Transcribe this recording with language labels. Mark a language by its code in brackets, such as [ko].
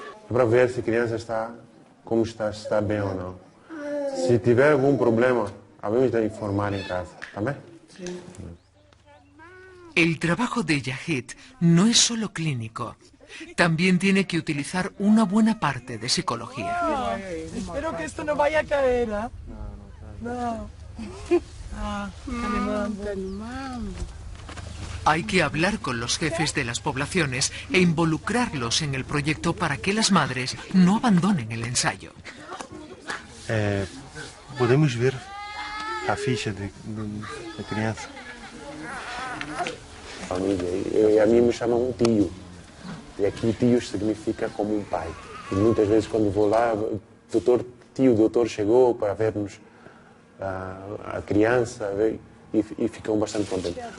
[pt] Para ver si a criança está bem ou não. Se tiver algum problema, havemos de informar [es] en casa, ¿está bien? El trabajo de Yahid no es solo clínico. También tiene que utilizar una buena parte de psicología. Espero que esto no vaya a caer, ¿eh? No. Hay que hablar con los jefes de las poblaciones e involucrarlos en el proyecto para que las madres no abandonen el ensayo. [pt] Podemos ver a ficha de criança. A mim me chamam um tio. E aqui tios significa como um pai. E muitas vezes quando vou lá, o doutor chegou para vermos a criança e ficam bastante contentes.